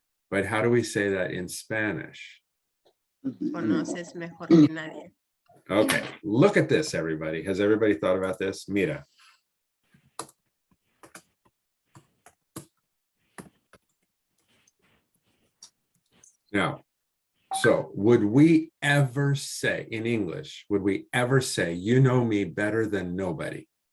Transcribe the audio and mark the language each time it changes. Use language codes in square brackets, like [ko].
[en] But how do we say that in Spanish? [es] Conoces mejor que nadie. [en] Okay, look at this, everybody. Has everybody thought about this? Mira. Now, so would we ever say in English, would we ever say, you know me better than nobody?